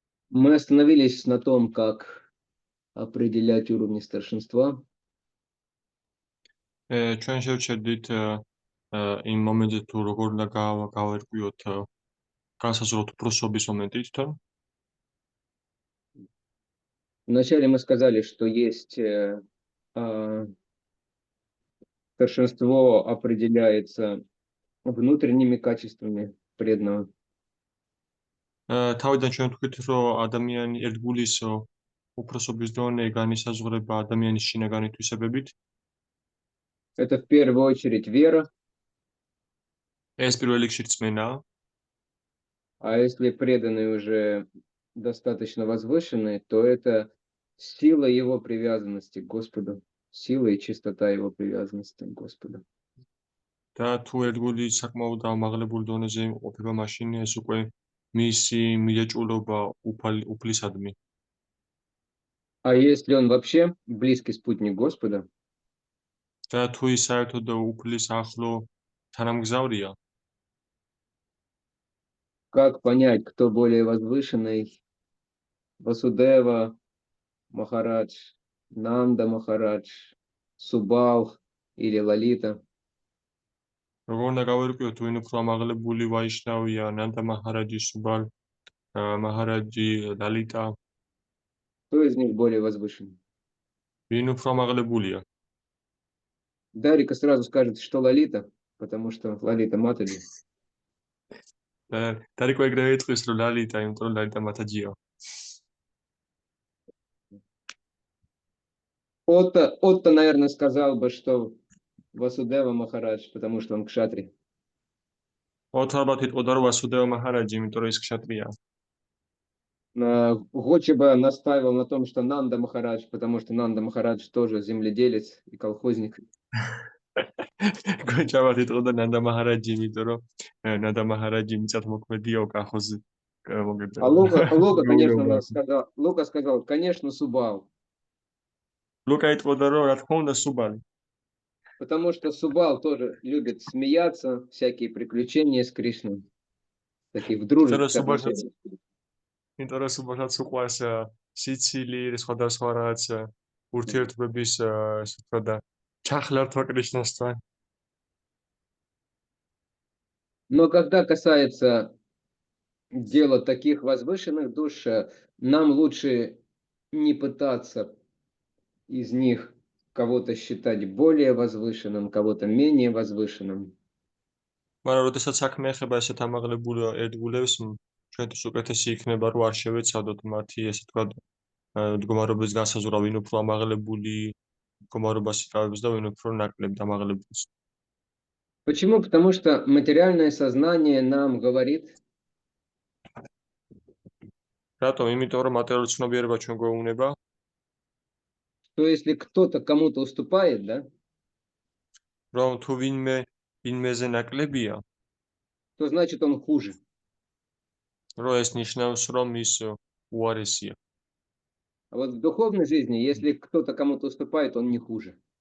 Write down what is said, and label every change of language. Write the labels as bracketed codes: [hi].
[ru] Мы остановились на том, как определять уровни старшинства. [ka] ჩვენ შევჩერდით იმ მომენტზე თუ როგორ უნდა გავერკვიოთ განსაზღვროთ უფროსობის მომენტით თან. [ru] Вначале мы сказали, что есть старшинство определяется внутренними качествами преданного. [ka] თავიდან ჩვენ ვთქვით, რომ ადამიანი ერთგულის უფროსობის დონე განისაზღვრება ადამიანის შინაგანი თვისებებით. [ru] Это в первую очередь вера. [ka] ეს პირველ რიგში რწმენაა. [ru] А если преданные уже достаточно возвышенные, то это сила его привязанности к Господу, сила и чистота его привязанности к Господу. [ka] და თუ ერთგული საკმაოდ ამაღლებული დონეზე იმყოფება, მაშინ ეს უკვე მისი მიეჭულობა უფლისადმი. [ru] А если он вообще близкий спутник Господа, [ka] და თუ ის საერთოდ უფლის ახლო თანამგზავრია, [ru] как понять, кто более возвышенный? Васудева Махарадж, Нанда Махарадж, Субал или Лалита? [ka] როგორ უნდა გავერკვიოთ, თუ ვინ უფრო ამაღლებული ვაიშნავია, ნანდა მაჰარაჯი, სუბალ მაჰარაჯი, ლალიტა? [ru] Кто из них более возвышенный? [ka] ვინ უფრო ამაღლებულია? [ru] Дарика сразу скажет, что Лалита, потому что Лалита Матаджи. [ka] Дарика ეგრევე იტყვის, რომ ლალიტა, იმიტომ რომ ლალიტა მათაჯია. [ru] Отто, наверное, сказал бы, что Васудева Махарадж, потому что он кшатри. [ka] Отто ალბათ იტყოდა, რომ ვასუდევა მაჰარაჯი, იმიტომ რომ ის кшаტრია. [ru] Гочи бы настаивал на том, что Нанда Махарадж, потому что Нанда Махарадж тоже земледелец и колхозник. [ka] Гочи ალბათ იტყოდა ნანდა მაჰარაჯი, იმიტომ რომ ნანდა მაჰარაჯი მიწათმოქმედია, колхоз მოგებდა. [ru] А Лука сказал, конечно, Субал. [ka] Лука იტყოდა, რომ რა თქმა უნდა სუბალი. [ru] Потому что Субал тоже любит смеяться, всякие приключения с Кришной. Такие в дружеских отношениях. [ka] იმიტომ რომ სუბალსაც უყვარს სიცილი, სხვადასხვა რაღაც ურთიერთობების ესე ვთქვა და ჩახლართვა კრიშნასთან. [ru] Но когда касается дела таких возвышенных душ, нам лучше не пытаться из них кого-то считать более возвышенным, кого-то менее возвышенным. [ka] მაგრამ როდესაც საქმე ეხება ესეთ ამაღლებულ ერთგულებს, ჩვენთვის უკეთესი იქნება, რომ არ შევეცადოთ მათი ესე ვთქვა მდგომარეობის განსაზღვრა, ვინ უფრო ამაღლებული მდგომარეობას იკავებს და ვინ უფრო ნაკლებ ამაღლებულს. [ru] Почему? Потому что материальное сознание нам говорит, [ka] რატომ? იმიტომ რომ მატერიალური ცნობიერება ჩვენ გვეუბნება, [ru] что если кто-то кому-то уступает, да, [ka] რომ თუ ვინმეზე ნაკლებია, [ru] то значит он хуже. [ka] რომ ეს ნიშნავს, რომ ის უარესია. [ru] А вот в духовной жизни, если кто-то кому-то уступает, он не хуже.